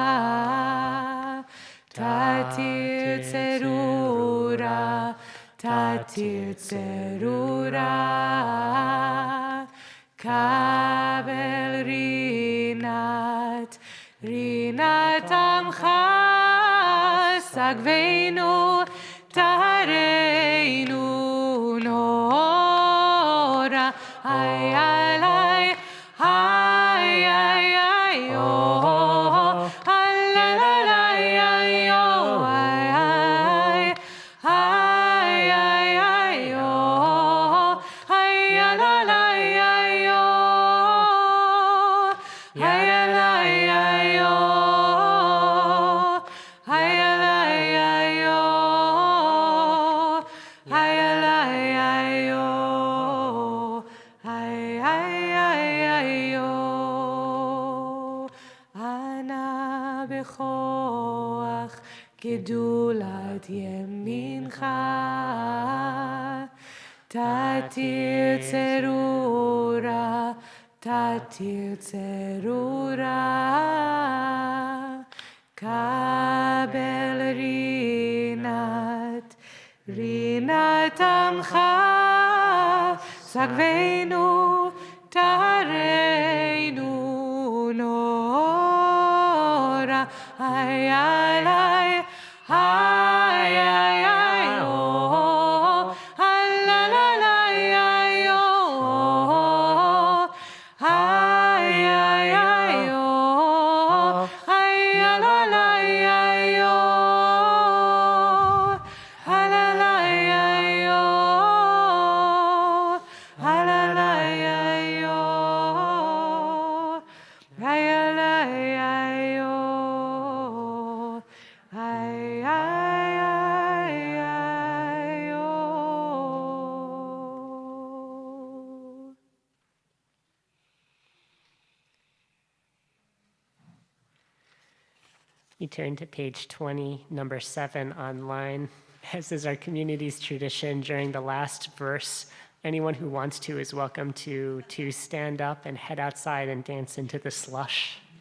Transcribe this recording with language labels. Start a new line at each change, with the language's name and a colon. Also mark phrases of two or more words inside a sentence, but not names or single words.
Hebrew: תתיר צרורה, תתיר צרורה, קבל רנת עמך, שגבנו טהרנו נורא. Ay, ay, ay, ay, ay, ay, oh, ay, ay, ay, ay, oh, ay, ay, ay, ay, oh, ay, ay, ay, ay, oh, ay, ay, ay, oh, ay, ay, ay, oh, ay, ay, ay, oh, ay, ay, oh. אנא בכח גדלת ימינך, תתיר צרורה, תתיר צרורה, קבל רנת עמך, שגבנו טהרנו נורא. Ay, ay, ay, ay, ay, ay, oh, ay, ay, ay, ay, oh, ay, ay, ay, oh, ay, ay, ay, ay, oh, ay, ay, ay, oh, ay, ay, ay, oh, ay, ay, ay, oh, ay, ay, ay, oh.
English: You turn to page 20, number 7 online. As is our community's tradition, during the last verse, anyone who wants to is welcome to stand up and head outside and dance into the slush.